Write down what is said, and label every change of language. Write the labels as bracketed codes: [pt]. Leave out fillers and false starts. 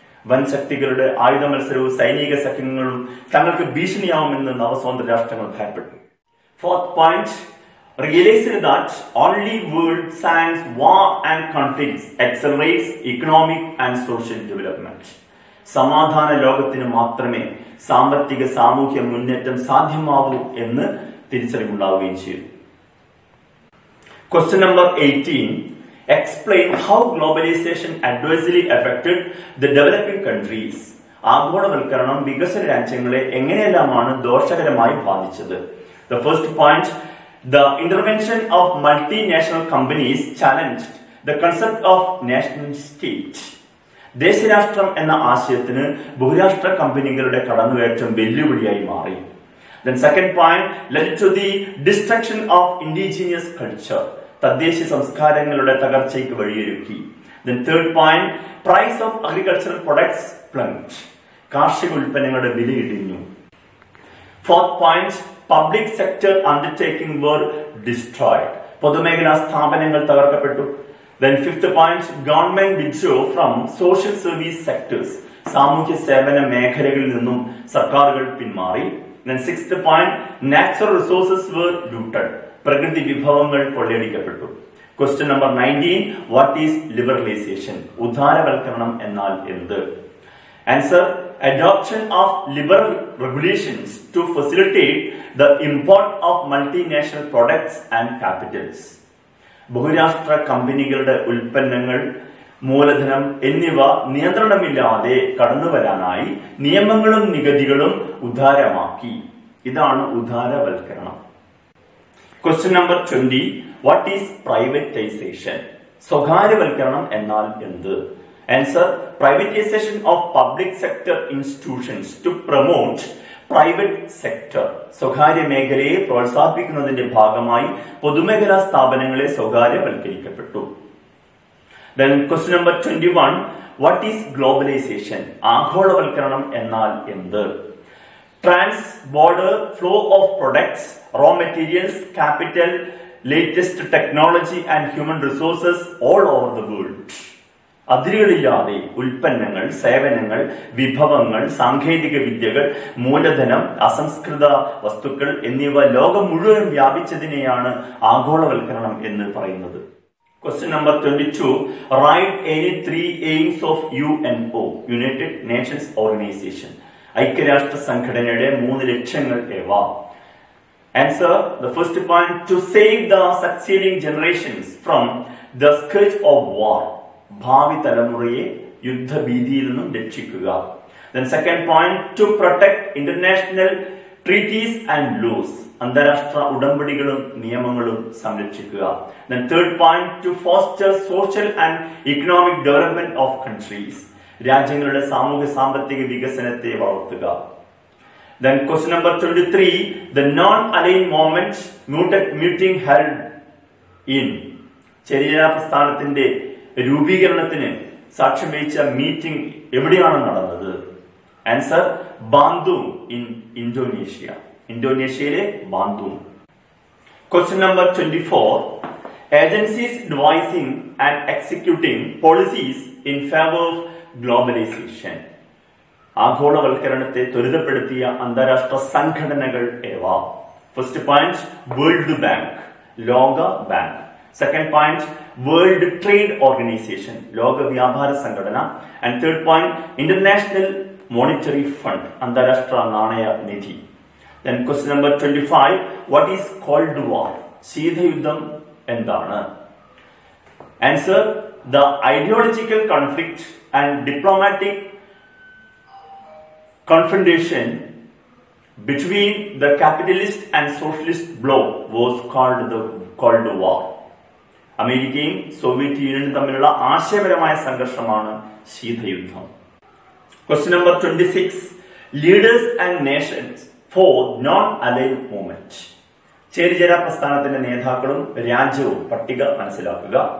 [ml] വൻ ശക്തികളുടെ ആയുധ മത്സരവും സൈനിക സഖ്യങ്ങളും തങ്ങൾക്ക് ഭീഷണിയാവുമെന്ന് നവസ്വതന്ത്ര രാഷ്ട്രങ്ങൾ ഭയപ്പെട്ടു. [en] Fourth point, realizing that only world science, war and conflicts accelerates economic and social development. [ml] സമാധാന ലോകത്തിന് മാത്രമേ സാമ്പത്തിക സാമൂഹ്യ മുന്നേറ്റം സാധ്യമാവൂ എന്ന് തിരിച്ചറിവുണ്ടാവുകയും ചെയ്തു. [en] Question number 18, explain how globalization adversely affected the developing countries. [ml] ആഗോളവൽക്കരണം വികസന രാജ്യങ്ങളെ എങ്ങനെയെല്ലാമാണ് ദോഷകരമായി ബാധിച്ചത്? [en] The first point, the intervention of multinational companies challenged the concept of nation state. [ml] ദേശരാഷ്ട്രം എന്ന ആശയത്തിന് ബഹുരാഷ്ട്ര കമ്പനികളുടെ കടന്നുകയറ്റം വെല്ലുവിളിയായി മാറി. [en] Then second point, led to the destruction of indigenous culture. [ml] തദ്ദേശീയ സംസ്കാരങ്ങളുടെ തകർച്ചയ്ക്ക് വഴിയൊരുക്കി. [en] Then third point, price of agricultural products plunged. [ml] കാർഷിക ഉൽപ്പന്നങ്ങളുടെ വില ഇടിഞ്ഞു. [en] Fourth point, public sector undertaking were destroyed. [ml] പൊതുമേഖലാ സ്ഥാപനങ്ങൾ തകർക്കപ്പെട്ടു. [en] Then fifth point, government withdrew from social service sectors. [ml] സാമൂഹ്യ സേവന മേഖലകളിൽ നിന്നും സർക്കാരുകൾ പിന്മാറി. [en] Then sixth point, natural resources were looted. [ml] പ്രകൃതി വിഭവങ്ങൾ കൊള്ളയടിക്കപ്പെട്ടു. [en] Question number 19, what is liberalization? [ml] ഉദാരവൽക്കരണം എന്നാൽ എന്ത്? [en] Answer, adoption of liberal regulations to facilitate the import of multinational products and capitals. [ml] ബഹുരാഷ്ട്ര കമ്പനികളുടെ ഉൽപ്പന്നങ്ങൾ, മൂലധനം എന്നിവ നിയന്ത്രണമില്ലാതെ കടന്നുവരാനായി നിയമങ്ങളും നികുതികളും ഉദാരമാക്കി. ഇതാണ് ഉദാരവൽക്കരണം. [en] Question number 20, what is privatization? [ml] സ്വകാര്യവൽക്കരണം എന്നാൽ എന്ത്? [en] Answer, privatization of public sector institutions to promote private sector. [ml] സ്വകാര്യ മേഖലയെ പ്രോത്സാഹിപ്പിക്കുന്നതിന്റെ ഭാഗമായി പൊതുമേഖലാ സ്ഥാപനങ്ങളെ സ്വകാര്യവൽക്കരിക്കപ്പെട്ടു. [en] Then question number 21, what is globalization? [ml] ആഗോളവൽക്കരണം എന്നാൽ എന്ത്? [en] Trans-border flow of products, raw materials, capital, latest technology and human resources all over the world. [ml] അതിരുകളില്ലാതെ ഉൽപ്പന്നങ്ങൾ, സേവനങ്ങൾ, വിഭവങ്ങൾ, സാങ്കേതിക വിദ്യകൾ, മൂലധനം, അസംസ്കൃത വസ്തുക്കൾ എന്നിവ ലോകം മുഴുവൻ വ്യാപിച്ചതിനെയാണ് ആഗോളവൽക്കരണം എന്ന് പറയുന്നത്. [en] Question number 22, write any 3 aims of UNO, United Nations Organization. [ml] ഐക്യരാഷ്ട്ര സംഘടനയുടെ 3 ലക്ഷ്യങ്ങൾ ഏവ? [en] Answer, the first point, to save the succeeding generations from the scourge of war. [ml] ഭാവി തലമുറയെ യുദ്ധഭീതിയിൽ നിന്നും രക്ഷിക്കുക. [en] Then second point, to protect international treaties and laws. [ml] അന്താരാഷ്ട്ര ഉടമ്പടികളും നിയമങ്ങളും സംരക്ഷിക്കുക. [en] Then third point, to foster social and economic development of countries. [ml] രാജ്യങ്ങളുടെ സാമൂഹ്യ സാമ്പത്തിക വികസനത്തെ വളർത്തുക. [en] Then question number 23, the non-aligned movement meeting held in. [ml] ചേരിചേരാ പ്രസ്ഥാനത്തിന്റെ രൂപീകരണത്തിന് സാക്ഷ്യം വഹിച്ച മീറ്റിംഗ് എവിടെയാണ് നടന്നത്? [en] Answer, Bandung in Indonesia. [ml] ഇന്തോനേഷ്യയിലെ ബാന്തൂം. [en] Question number 24, agencies devising and executing policies in favor of globalization. [ml] ആഗോളവൽക്കരണത്തെ ത്വരിതപ്പെടുത്തിയ അന്താരാഷ്ട്ര സംഘടനകൾ ഏവ? [en] first point, world bank, [ml] ലോക bank. [en] second point, world trade organisation, [ml] ലോക വ്യാപാര സംഘടന. [en] and third point, international monetary fund, [ml] അന്താരാഷ്ട്ര നാണയ നിധി. [en] Then question number 25, what is Cold War? [ml] ശീതയുദ്ധം എന്താണ്? [en] Answer, the ideological conflict and diplomatic confrontation between the capitalist and socialist bloc was called the Cold War. [ml] അമേരിക്കയും Soviet യൂണിയനും തമ്മിലുള്ള ആശയപരമായ സംഘർഷമാണ് ശീതയുദ്ധം. [en] Question number 26, leaders and nations for non-aligned movement. [ml] ചേരിചേരാ പ്രസ്ഥാനത്തിന്റെ നേതാക്കളും രാജ്യവും പട്ടിക മനസ്സിലാക്കുക.